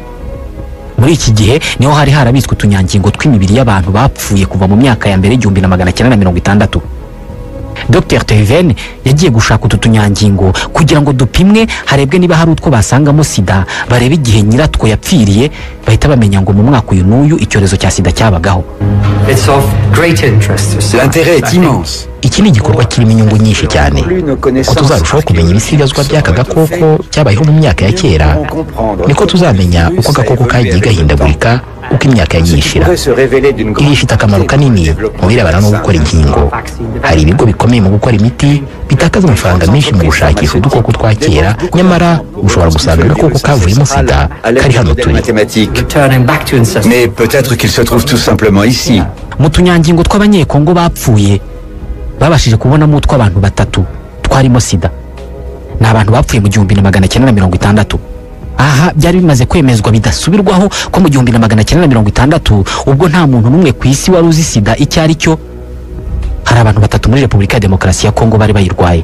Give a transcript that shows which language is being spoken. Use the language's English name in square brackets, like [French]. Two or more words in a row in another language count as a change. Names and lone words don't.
[Kinyarwanda] Muri iki gihe niho hari harabitswe utunyangingo tw'imibiri y'abantu bapfuye kuva mu myaka ya mbere y'1960. Dr Teyven yagiye gushaka utu tunyangingo kugira ngo dupimwe harebwe niba hari utwo basangamo sida, barebe igihe nyiratwo yapfiriye, bahita bamenya ngo mu mwaka uyu n'uyu icyorezo cya sida cyabagaho. [French] L'intérêt est immense. [Kinyarwanda] Iki ni igikorwa kirimo inyungu nyinshi cyane, ko tuzarushaho kumenya ibisigazwa by'aka gakoko cyabayeho mu myaka ya kera, niko tuzamenya uko agakoko kagiye gahindagurika uko imyaka yagiye ishira. Ibi bifite akamaro kanini mu birebana no gukora inkingo. Hari ibigo bikomeye mu gukora imiti bitakaza amafaranga menshi mu gushakisha udukoko twa kera, nyamara ushobora gusanga agakoko kavuyemo sida kari hano turi. [French] Mais peut-être qu'il se trouve tout simplement ici. [Kinyarwanda] Mu tunyangingo tw'abanyekongo bapfuye babashije kubonamo utw'abantu batatu twarimo sida. Ni abantu bapfuye mu 1960. Aha byari bimaze kwemezwa bidasubirwaho ko mu 1960 ubwo nta muntu n'umwe ku isi wari uzi sida icyo ari cyo, hari abantu batatu muri Repubulika ya Demokarasi ya Kongo bari bayirwaye.